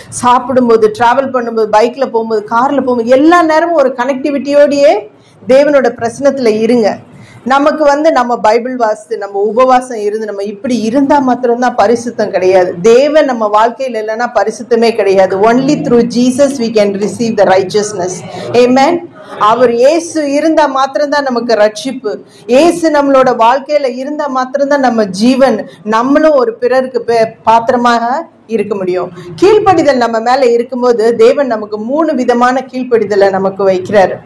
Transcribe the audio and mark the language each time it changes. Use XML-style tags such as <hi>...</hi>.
<ta>சாப்பிடும்போது, டிராவல் பண்ணும்போது, பைக்ல போகும்போது, கார்ல போகும்போது, எல்லா நேரமும் ஒரு கனெக்டிவிட்டியோடயே தேவனோட பிரசனத்துல இருங்க. நமக்கு நம்ம பைபிள் வாசித்து நம்ம உபவாசம் இருந்து நம்ம இப்படி இருந்தா மாத்திரம்தான் பரிசுத்தம் கிடையாது. தேவன் நம்ம வாழ்க்கையில் இல்லைன்னா பரிசுத்தமே கிடையாது.</ta> <en>Only through Jesus we can receive the righteousness. Amen.</en> <ta>அவர் இயேசு இருந்தா மாத்திரம்தான் நமக்கு ரட்சிப்பு. இயேசு நம்மளோட வாழ்க்கையில இருந்தா மாத்திரம்தான் நம்ம ஜீவன், நம்மளும் ஒரு பிறருக்கு பாத்திரமாக இருக்க முடியும். கீழ்ப்படிதல் நம்ம மேல இருக்கும்போது தேவன் நமக்கு 3 விதமான கீழ்ப்படிதலை நமக்கு வைக்கிறாரு.</ta>